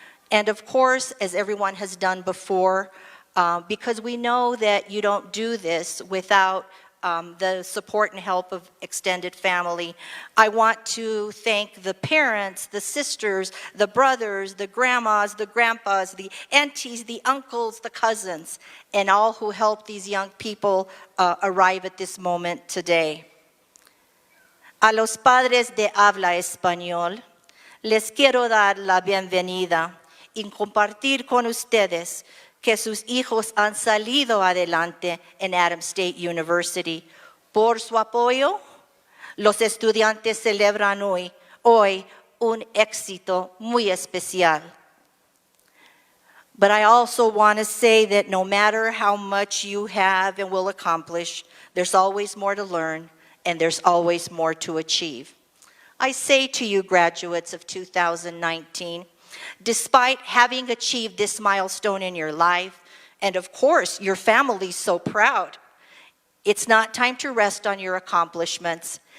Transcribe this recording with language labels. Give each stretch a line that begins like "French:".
English: And of course, as everyone has done before, because we know that you don't do this without the support and help of extended family, I want to thank the parents, the sisters, the brothers, the grandmas, the grandpas, the aunties, the uncles, the cousins, and all who helped these young people arrive at this moment today.
Spanish: A los padres de habla español, les quiero dar la bienvenida y compartir con ustedes que sus hijos han salido adelante en Adams State University. Por su apoyo, los estudiantes celebran hoy un éxito muy especial.
English: But I also want to say that no matter how much you have and will accomplish, there's always more to learn and there's always more to achieve. I say to you, graduates of 2019, despite having achieved this milestone in your life, and of course, your family's so proud, it's not time to rest on your accomplishments.